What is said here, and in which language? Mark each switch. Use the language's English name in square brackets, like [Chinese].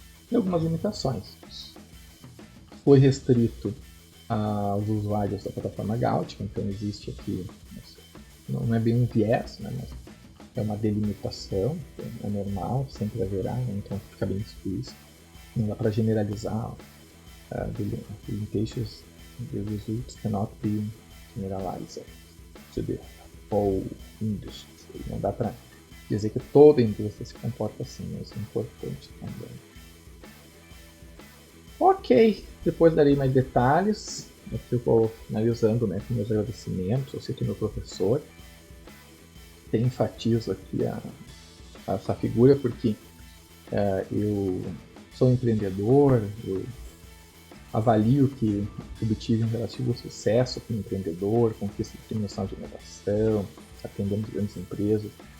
[Portuguese] E algumas limitações. Foi restrito aos usuários da plataforma Gautic, então existe aqui, não é bem um viés, né, mas é uma delimitação, é normal, sempre haverá, né, então fica bem explícito. Não dá para generalizar. [English] Limitations the results cannot be generalized to the whole industry. [Portuguese] Não dá para dizer que toda a indústria se comporta assim, mas é importante também. Ok, depois darei mais detalhes. Eu fico finalizando, né, com meus agradecimentos. Eu sei que meu professor enfatizo aqui essa figura porque eu sou empreendedor, eu avalio que obtive um relativo sucesso como empreendedor, conquista de premiação de inovação, atendendo grandes empresas.